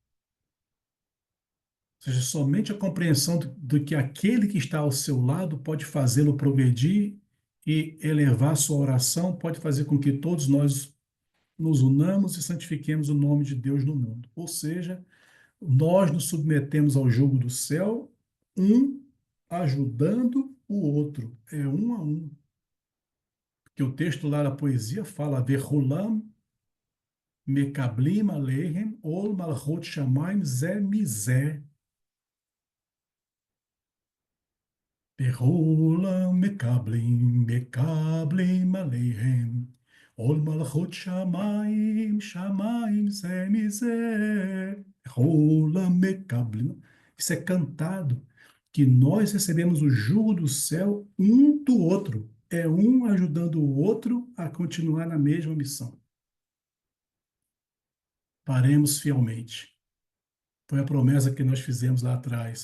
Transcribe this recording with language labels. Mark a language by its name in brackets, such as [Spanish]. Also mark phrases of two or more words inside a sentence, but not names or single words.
[Portuguese] Ou seja, somente a compreensão do que aquele que está ao seu lado pode fazê-lo progredir e elevar sua oração, pode fazer com que todos nós nos unamos e santifiquemos o nome de Deus no mundo. Ou seja, nós nos submetemos ao jugo do céu, um ajudando o outro, é um a um. Porque o texto lá da poesia fala, [Hebrew] וכולם מקבלים עליהם עול מלכות שמים זה מזה. וכולם מקבלים עליהם עול מלכות שמים שמים זה מזה. וכולם מקבלים. [Portuguese] Isso é cantado, que nós recebemos o jugo do céu um do outro. É um ajudando o outro a continuar na mesma missão. Faremos fielmente. Foi a promessa que nós fizemos lá atrás.